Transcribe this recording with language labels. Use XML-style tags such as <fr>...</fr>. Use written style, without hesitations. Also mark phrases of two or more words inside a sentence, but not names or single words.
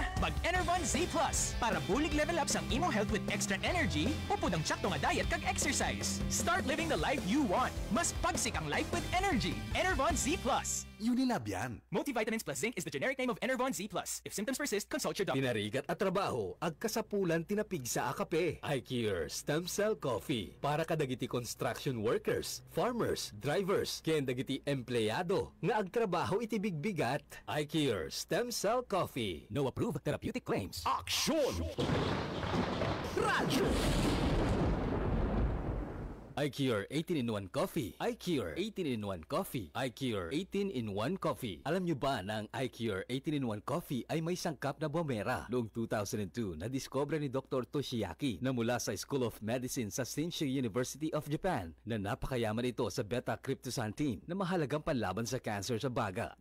<hil>Mag-Enervon Z Plus para bulig</hil> <en>level up</en> <hil>sang imo health</hil> <en>with extra energy</en> <hil>o pudang tsakto nga diet kag exercise.</hil> <en>Start living the life you want.</en> <hil>Mas pagsik ang life</hil> <en>with energy.</en> <hil>Enervon Z Plus.</hil> <tl>Unilab yan.</tl> <en>Multivitamins plus zinc is the generic name of Enervon Z Plus. If symptoms persist, consult your doctor.</en> <ilo>Pinarigat at trabaho, ag kasapulan tinapig sa akape.</ilo> <en>iCure Stem Cell Coffee.</en> <ilo>Para kadagiti</ilo> <en>construction workers, farmers, drivers,</en> <ilo>ken dagiti empleyado nga ag trabaho iti bigbigat.</ilo> <en>iCure Stem Cell Coffee. No approved therapeutic claims.</en> <tl>Aksyon! Radyo!</tl> <en>iCure 18-in-1 Coffee. iCure 18-in-1 Coffee. iCure 18-in-1 Coffee.</en> <tl>Alam nyo ba na ang iCure 18-in-1 Coffee ay may sangkap na bomera? Noong 2002, nadiskubre ni Dr. Toshiaki na mula sa School of Medicine sa Shinshu University of Japan na napakayaman ito sa beta-cryptoxanthin na mahalagang panlaban sa cancer sa baga.</tl>